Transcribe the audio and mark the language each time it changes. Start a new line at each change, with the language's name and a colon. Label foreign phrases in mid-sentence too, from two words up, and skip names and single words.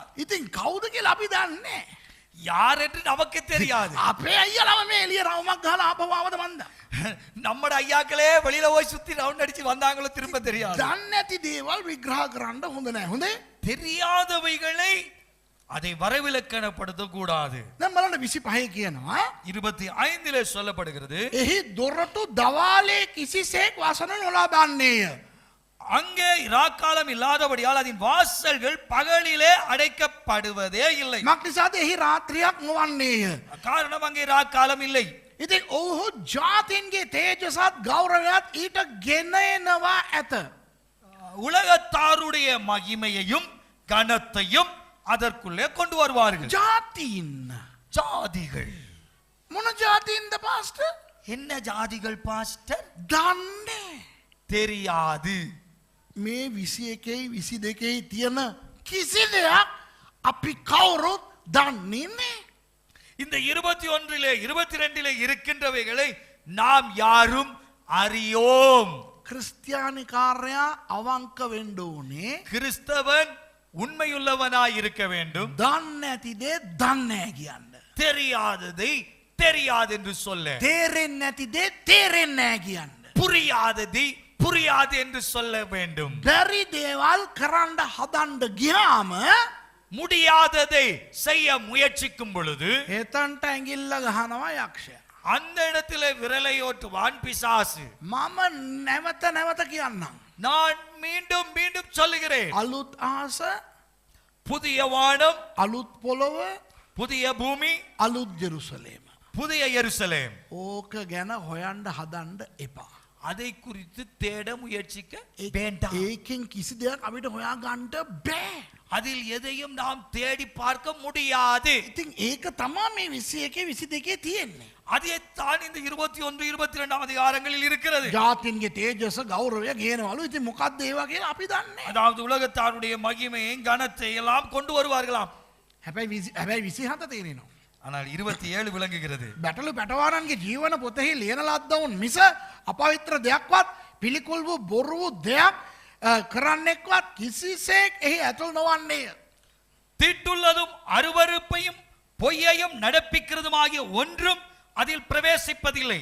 Sinhala: ඉතින් කවුද කියලා අපි දන්නේ.
Tamil: யார் என்று நமக்கு தெரியாது.
Sinhala: අපේ අයියලම මේ එළිය රවුමක් ගහලා ආපහු ආවද මන්ද?
Tamil: நம்மட ஐயாக்களே வெளியில போய் சுத்தி ரவுண்ட் அடிச்சு வந்தாங்களோ திரும்ப தெரியாது.
Sinhala: දන්නේ නැති දේවල් විග්‍රහ කරන්න හොඳ නැහැ. හොඳේ?
Tamil: தெரியாதவைகளை அதை வரைவிலக்கணப்படுத்த கூடாது.
Sinhala: දැන් බලන්න 25 කියනවා
Tamil: 25 சொல்லப்படுகிறது,
Sinhala: එහි දොරටු දවාලේ කිසිසේක් වසන නොලබන්නේය.
Tamil: அங்கே இராக்காலம் இல்லாதபடியால் அதன் வாசல்கள் பகலிலே அடைக்கப்படுவதே இல்லை.
Sinhala: මක් නිසාද එහි රාත්‍රියක් නොවන්නේය.
Tamil: காரணம் அங்கே இராக்காலம் இல்லை.
Sinhala: ඉතින් ඔහු ජාතින්ගේ තේජසත් ගෞරවයත් ඊට ගෙන එනවා ඇත.
Tamil: உலகத்தாருடைய மகிமையையும் கனத்தையும் அதற்குள்ளே கொண்டு வருவார்கள்.
Sinhala: ජාතීන්
Tamil: ஜாதிகள்.
Sinhala: මොන ජාතීන්ද පාස්ටර්?
Tamil: என்ன ஜாதிகள் பாஸ்டர்?
Sinhala: දන්නේ
Tamil: தெரியாது.
Sinhala: මේ 21යි 22යි තියෙන කිසි දෙයක් අපි කවුරුත් දන්නේ නැහැ.
Tamil: இந்த 21 22 இருக்கின்றவைகளை நாம் யாரும் அறியோம்.
Sinhala: ක්‍රිස්තියානිකාරයා අවංක වෙන්න ඕනේ.
Tamil: கிறிஸ்தவன் உண்மையுள்ளவனாய் இருக்க வேண்டும்.
Sinhala: දන්නේ නැති දේ දන්නේ නැහැ කියන්න.
Tamil: தெரியாததை தெரியாது என்று சொல்ல.
Sinhala: තේරෙන්නේ නැති දේ තේරෙන්නේ නැහැ කියන්න.
Tamil: புரியாததை புரியாது என்று சொல்ல வேண்டும்.
Sinhala: බැරි දේවල් කරන්න හදන්න ගියාම
Tamil: முடியாததை செய்ய முயற்சிக்கும் பொழுது
Sinhala: එතන්ට ඇඟිල්ල ගහනවා යක්ෂයා.
Tamil: அந்த இடத்திலே விரலை ஓட்டுவான் பிசாசு.
Sinhala: මම නැවත නැවත කියන්නම්.
Tamil: நான் மீண்டும் மீண்டும் சொல்லுகிறேன்.
Sinhala: අලුත් ආස,
Tamil: புதிய வானம்,
Sinhala: අලුත් පොළොව,
Tamil: புதிய பூமி,
Sinhala: අලුත් ජෙරුසලේම.
Tamil: புதிய எருசலேம்.
Sinhala: ඕක ගැන හොයන්න හදන්න එපා.
Tamil: அதை குறித்து தேட முயற்சிக்க வேண்டாம்.
Sinhala: ඒකෙන් කිසි දෙයක් අපිට හොයාගන්න බෑ.
Tamil: அதில் எதையும் நாம் தேடி பார்க்க முடியாது.
Sinhala: ඉතින් ඒක තමා මේ 21 22 තියෙන්නේ.
Tamil: அதைத்தான் இந்த 21 22 அதிகாரங்களில் இருக்கிறது.
Sinhala: ජාතින්ගේ තේජස ගෞරවය ගේනවලු. ඉතින් මොකක්ද ඒවා කියලා අපි දන්නේ.
Tamil: அதாவது உலகத்தாருடைய மகிமையை கனத்தை எல்லாம் கொண்டு வருவார்களாம்.
Sinhala: හැබැයි 27 තියෙනවා.
Tamil: ஆனால் 27 விளங்குகிறது.
Sinhala: බැටළු පැටවාරන්ගේ ජීවන පොතෙහි ලියන ලද්දවුන් මිස අපවිත්‍ර දෙයක්වත් පිළිකුල් වූ බොරු වූ දෙයක් කරන්නෙක්වත් කිසිසේක් එහි ඇතුල් නොවන්නේය.
Tamil: தீட்டுள்ளதும் அருவருப்பையும் பொய்யையும் நடப்பிக்கிறதுமாகிய ஒன்றும் அதில் பிரவேசிப்பதில்லை.